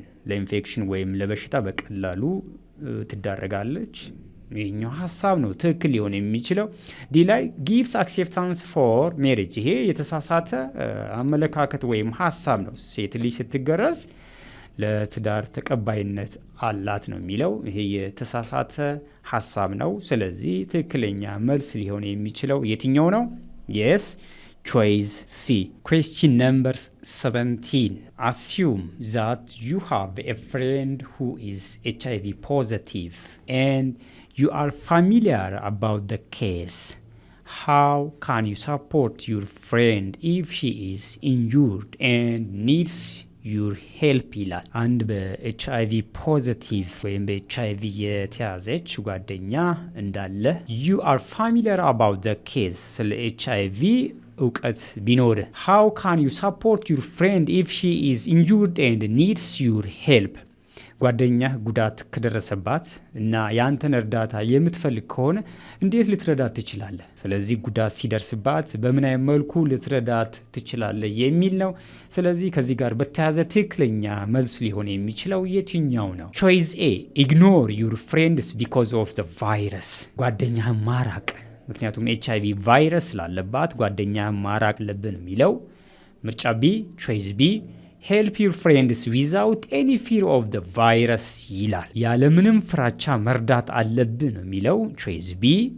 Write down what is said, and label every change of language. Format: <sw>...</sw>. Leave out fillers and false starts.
<am>ለኢንፌክሽን ወይም ለበሽታ በቀላሉ ትዳረጋለች። ይሄኛው ሐሳብ ነው ትክክል ሊሆን የሚችለው። ዲ ላይ ጊቭስ አክሴፕታንስ ፎር ሜሪጅ ይሄ የተሳሳተ አመለካከት ወይም ሐሳብ ነው። ሴት ልጅ ስትገረዝ ለትዳር ተቀባይነት አላት ነው የሚለው። ይሄ የተሳሳተ ሐሳብ ነው። ስለዚህ ትክክለኛ መልስ ሊሆን የሚችለው የትኛው ነው?</am> <en>yes choice C. Question number 17. Assume that you have a friend who is HIV positive and you are familiar about the case. How can you support your friend if she is injured and needs your help ይላል።</en> <am>አንድ በኤችአይቪ ፖዚቲቭ ወይም በኤችአይቪ የተያዘች ጓደኛ እንዳለ</am> <en>you are familiar about the case ስለ ኤችአይቪ እውቀት ቢኖር how can you support your friend if she is injured and needs your help</en> <am>ጓደኛ ጉዳት ከደረሰባት እና ያንተን እርዳታ የምትፈልግ ከሆነ እንዴት ልትረዳት ትችላለህ? ስለዚህ ጉዳት ሲደርስባት በምን አይነት መልኩ ልትረዳት ትችላለህ የሚል ነው። ስለዚህ ከዚህ ጋር በተያያዘ ትክክለኛ መልስ ሊሆን የሚችለው የትኛው ነው?</am> <en>choice A ignore your friends because of the virus</en> <am>ጓደኛህን ማራቅ ምክንያቱም ኤችአይቪ ቫይረስ ስላለባት ጓደኛህን ማራቅ አለብን የሚለው። ምርጫ ቢ</am> <en>choice B help your friends without any fear of the virus</en> <am>ይላል። ያለምንም ፍራቻ መርዳት አለብን ነው የሚለው። choice B</am>